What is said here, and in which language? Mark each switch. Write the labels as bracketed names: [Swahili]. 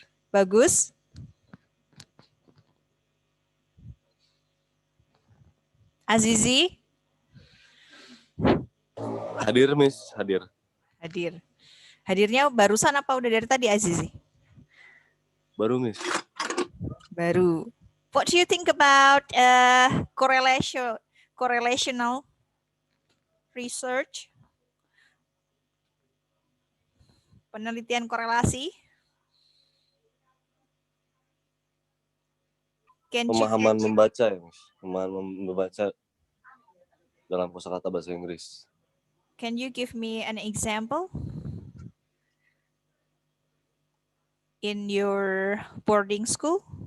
[Indonesian] Bagus. Azizi? Hadir, Miss. Hadir. Hadir. Hadirnya barusan apa udah dari tadi, Azizi? Baru, Miss. Baru. [English] What do you think about correlational research? [Indonesian] Penelitian korelasi? Pemahaman membaca, ya, Miss. Pemahaman membaca dalam kosakata bahasa Inggris. [English] Can you give me an example in your boarding school?